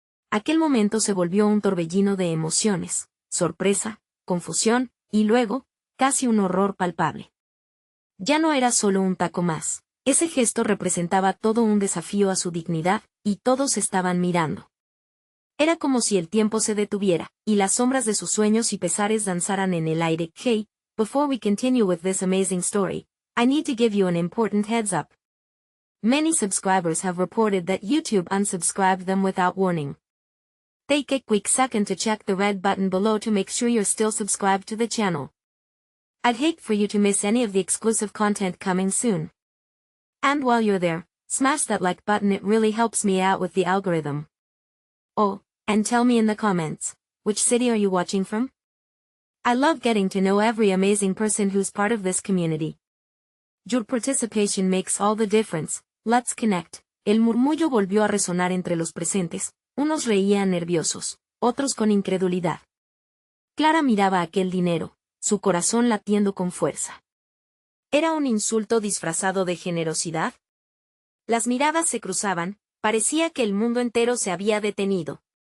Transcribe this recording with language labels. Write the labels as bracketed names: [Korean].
[Spanish] Aquel momento se volvió un torbellino de emociones, sorpresa, confusión, y luego, casi un horror palpable. Ya no era solo un taco más. Ese gesto representaba todo un desafío a su dignidad, y todos estaban mirando. Era como si el tiempo se detuviera, y las sombras de sus sueños y pesares danzaran en el aire. [English] Hey, before we continue with this amazing story, I need to give you an important heads up. Many subscribers have reported that YouTube unsubscribed them without warning. Take a quick second to check the red button below to make sure you're still subscribed to the channel. I'd hate for you to miss any of the exclusive content coming soon. And while you're there, smash that like button, it really helps me out with the algorithm. Oh, and tell me in the comments, which city are you watching from? I love getting to know every amazing person who's part of this community. Your participation makes all the difference. Let's connect. [Spanish] El murmullo volvió a resonar entre los presentes, unos reían nerviosos, otros con incredulidad. Clara miraba aquel dinero, su corazón latiendo con fuerza. ¿Era un insulto disfrazado de generosidad? Las miradas se cruzaban, parecía que el mundo entero se había detenido.